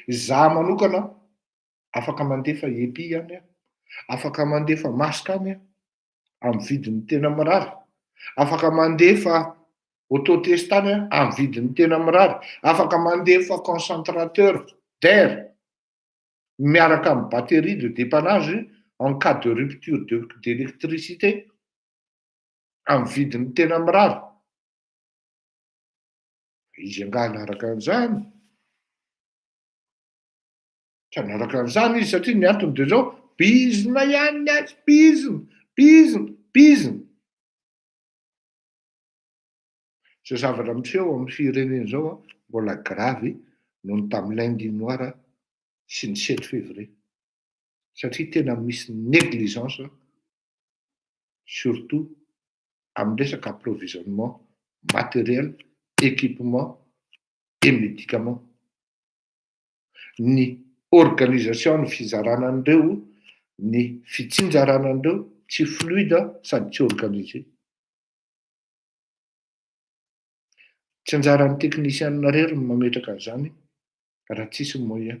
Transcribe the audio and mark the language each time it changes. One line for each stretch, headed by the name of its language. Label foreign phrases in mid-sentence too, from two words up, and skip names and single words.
Malagasy: Izaho manokana afaka mandefa epi any aho, afaka mandefa masaka any aho amin'ny vidiny tena mirary, afaka mandefa autotestany aho amin'ny vidiny tena mirary, afaka mandefa
French: concentrateur d'air
Malagasy: miaraka amin'ny
French: batterie de dépannage en cas de rupture d'électricité
Malagasy: amin'ny vidiny tena mirary. Izy angaha naraka an'izany. Tsy hanaraka an'izany izy satria ny antony dia zao bizina ihany ny azy, bizina. Zay zavatra miseho amin'ny firenena zao mbola gravy noho ny tamin'ny
French: lundi noir
Malagasy: sy ny 7 février. Satria tena misy
French: négligence surtout
Malagasy: amin'ny resaka
French: approvisionnement matériel, équipement et médicaments.
Malagasy: Ny organisation ny fizarana an'ireo, ny fitsinjarana an'ireo tsy fluide sady tsy organisé. Tsy anjaran'ny teknisianina rery ny mametraka an'izany raha tsisy moyen.